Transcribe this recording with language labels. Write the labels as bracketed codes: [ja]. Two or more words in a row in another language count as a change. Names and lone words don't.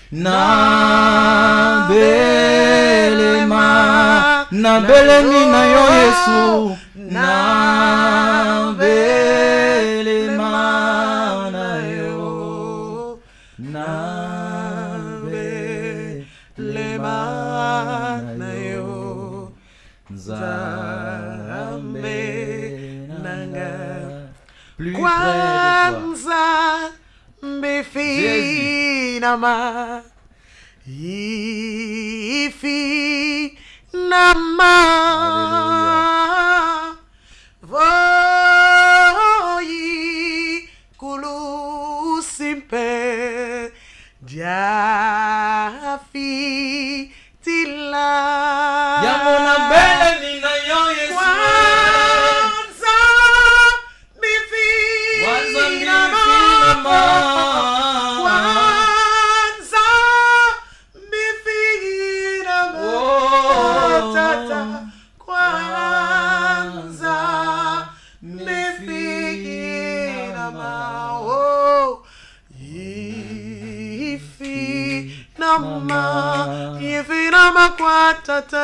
[ln] na belema na belemi na yo Yesu na belema na yo na belema na yo Nzambe nanga [fr] plus près de toi. [kg] Kwanza mbifinama ifinama voyi kulusimpe diafitila [ln] Yango na belemi na yo Yesu [kg] Kwanza Kwanza mbifinama Kwanza mbifinama Tata Kwanza mbifinama Oh Ifinama kwa tata